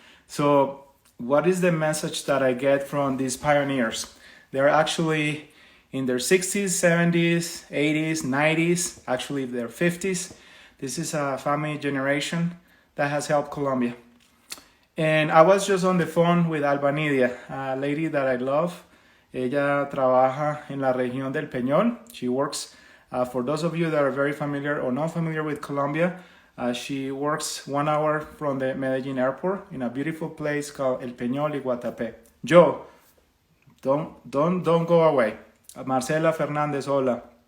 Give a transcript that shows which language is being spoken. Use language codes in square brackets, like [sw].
[en] So what is the message that I get from these pioneers? They're actually in their 60s, 70s, 80s, 90s, actually their 50s. This is a family generation that has helped Colombia. And I was just on the phone with Alba Nidia, a lady that I love. [es] Ella trabaja en la región del Peñol. [en] She works, for those of you that are very familiar or not familiar with Colombia, she works 1 hour from the Medellin airport in a beautiful place called El Peñol y Guatapé. Joe, don't go away. Marcela Fernandez, hola.